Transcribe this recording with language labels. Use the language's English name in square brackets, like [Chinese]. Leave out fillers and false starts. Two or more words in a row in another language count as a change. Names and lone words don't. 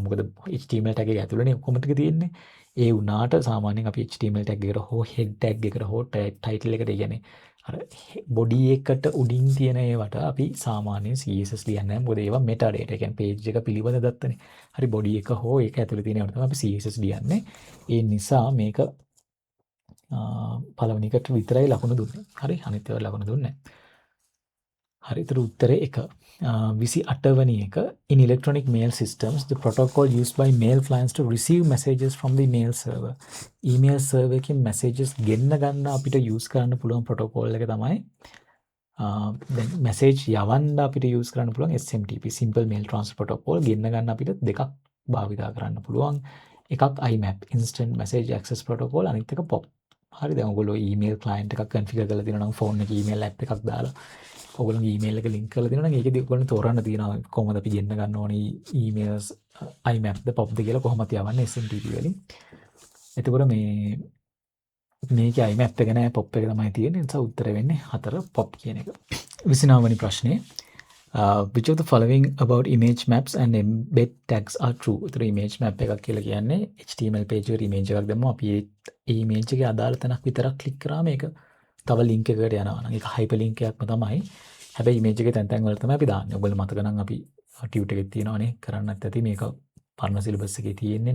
[Sinhala] මොකද [English] HTML tag [Sinhala] එක ඇතුළේනේ ඔක්කොම ටික තියෙන්නේ. ඒ වුණාට සාමාන්‍යයෙන් අපි HTML ටැග් එකට හෝ [English] head tag [Sinhala] එකට හෝ ටයිටල් එකට කියන්නේ අර බොඩි එකට උඩින් තියෙන ඒවට අපි සාමාන්‍යයෙන් CSS ලියන්නේ නැහැ. මොකද ඒවා [English] meta data. [Sinhala] ඒ කියන්නේ page එක පිළිබඳ දත්තනේ. හරි බොඩි එක හෝ ඒක ඇතුළේ තියෙන ඒවා තමයි අපි CSS ලියන්නේ. ඒ නිසා මේක පළවෙනි එකට විතරයි ලකුණු දුන්නේ. හරි අනිත් ඒවා ලකුණු දුන්නේ නැහැ. හරි ඒතර උත්තරේ 1. 28 වෙනි එක [English] in electronic mail systems the protocol used by mail clients to receive messages from the mail server. email server [Sinhala] එකකින් messages ගෙන්න ගන්න අපිට use කරන්න පුළුවන් protocol එක තමයි දැන් message යවන්න අපිට use කරන්න පුළුවන් [English] SMTP simple mail transfer protocol [Sinhala] ගෙන්න ගන්න අපිට දෙකක් භාවිතා කරන්න පුළුවන්. එකක් [English] IMAP instant message access protocol [Sinhala] අනිත් එක POP. හරි දැන් ඔයගොල්ලෝ [English] email client [Sinhala] එකක් configure කරලා තියෙනවා නම් phone එකේ [English] email app [Sinhala] එකක් දාලා ඔයගොල්ලෝගේ email එක link කරලා තියෙනවා නම් ඒකෙදි ඔයගොල්ලෝ තෝරන්න තියෙනවා කොහොමද අපි ගෙන්න ගන්න ඕනේ emails IMAP ද POP ද කියලා කොහොමද යවන්නේ SMTP වලින්. එතකොට මේකේ IMAP එක නෑ POP එක තමයි තියෙන්නේ. ඒ නිසා උත්තරය වෙන්නේ 4 POP කියන එක. 29 වෙනි ප්‍රශ්නේ [English] which of the following about image maps and embed tags are true? [Sinhala] ඒතර [English] image map [Sinhala] එකක් කියලා කියන්නේ [English] HTML page [Sinhala] එකට image එකක් දැම්මම අපි ඒ image එකේ අදාළ තැනක් විතරක් ක්ලික් කරාම ඒක තව link එකකට යනවා නම් ඒක hyperlink එකක්ම තමයි. හැබැයි image එකේ තැන් තැන් වල තමයි අපි දාන්නේ. ඔයගොල්ලෝ මතක නම් අපි ටියුට් එකේ තියෙනවනේ කරන්නත් ඇති මේක පරණ සිලබස් එකේ තියෙන්නේ.